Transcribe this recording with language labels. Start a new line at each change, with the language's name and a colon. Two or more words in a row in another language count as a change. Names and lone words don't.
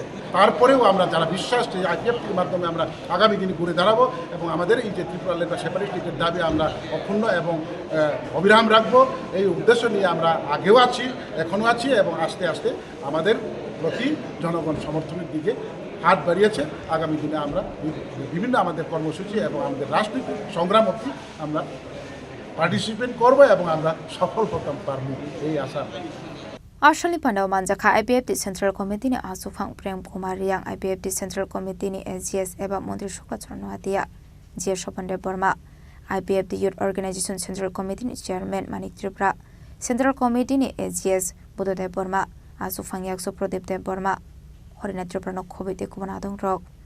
Bangla: তারপরেও আমরা যারা বিশ্বাস আইপিএফটির মাধ্যমে আমরা আগামী দিনে ঘুরে দাঁড়াবো এবং আমাদের এই যে ত্রিপুরালের বা সেপারেটিস্টের দাবি আমরা অক্ষুণ্ণ এবং অবিরাম রাখবো এই উদ্দেশ্য নিয়ে আমরা আগেও আছি এখনও আছি এবং আস্তে আস্তে আমাদের প্রতি জনগণ সমর্থনের দিকে হাত বাড়িয়েছে। আগামী দিনে আমরা বিভিন্ন আমাদের কর্মসূচি এবং আমাদের রাজনৈতিক সংগ্রাম অবধি আমরা পার্টিসিপেট করবো এবং আমরা সফল হতে পারবো এই আশা।
Kok Borok: Arshali Pandau Manjaka IPFT Central Committee ni Asufang Prem Kumar yang IPFT Central Committee ni SGS eba Montri Shukacharno Hatia Jia Shopande Burma IPFT Youth Organization Central Committee ni Chairman Manik Tripura Central Committee ni SGS Budodev Burma Asufang Yakso Prodipdev Burma Horina Tripura no Khobite Kubanadong Rock